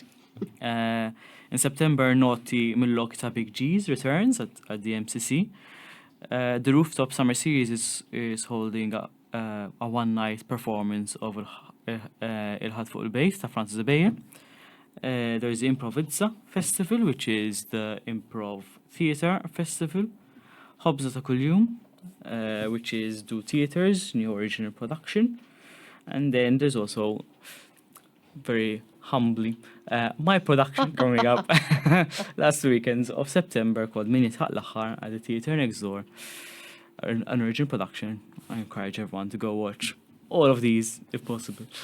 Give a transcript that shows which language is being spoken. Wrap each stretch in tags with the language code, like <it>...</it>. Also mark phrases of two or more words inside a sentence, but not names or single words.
<en>In September, Naughty Millok ta' Big G's returns at the MCC. The Rooftop Summer Series is holding a one-night performance of Il-ħad fuq il-bejt ta' Francis Bejn. There's the Improvizza Festival, which is the improv theatre festival. Ħobza ta' Kuljum, which is Do Theatre's new original production. And then there's also, very humbly, my production coming up last weekends of September called Min Jitħaq l-aħħar at the Theatre Next Door. An original production. I encourage everyone to go watch all of these if possible.</en>